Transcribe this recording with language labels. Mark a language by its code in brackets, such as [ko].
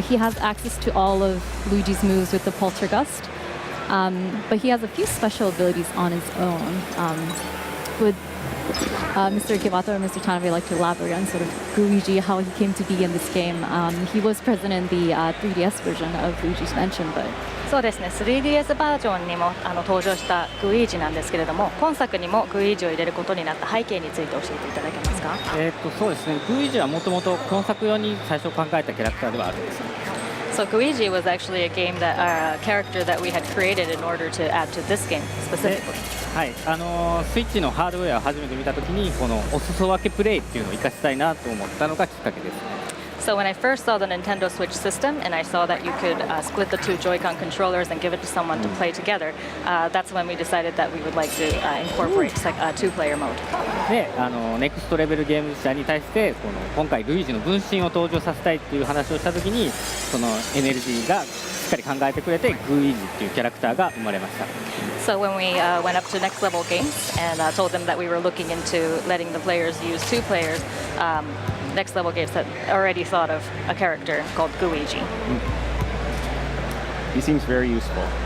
[en] He has access to all of Luigi's moves with the Poltergust, but he has a few special abilities on his own. Would Mr. Ikebata or Mr. Tanabe like to elaborate on sort of Luigi, how he came to be in this game? He was present in the 3DS version of Luigi's Mansion, but... [ja] そうですね、3DS バージョンにも登場したルイージなんですけれども、今作にもルイージを入れることになった背景について教えていただけますか？そうですね、ルイージはもともと今作用に最初考えたキャラクターではあるんです。 [en] So Luigi was actually a character that we had created in order to add to this game specifically. [ja] はい、スイッチのハードウェアを初めて見たときにこのお裾分けプレイっていうのを活かしたいなと思ったのがきっかけです。 [en] So when I first saw the Nintendo Switch system and I saw that you could split the two Joy-Con controllers and give it to someone to play together, that's when we decided that we would like to incorporate two-player mode. [ja] で、ネクストレベルゲーム社に対して今回ルイージの分身を登場させたいっていう話をしたときに、そのエネルギーがしっかり考えてくれてルイージっていうキャラクターが生まれました。 [en] So when we went up to next level games and told them that we were looking into letting the players use two players, Next Level Games had already thought of a character called Luigi. He seems very useful.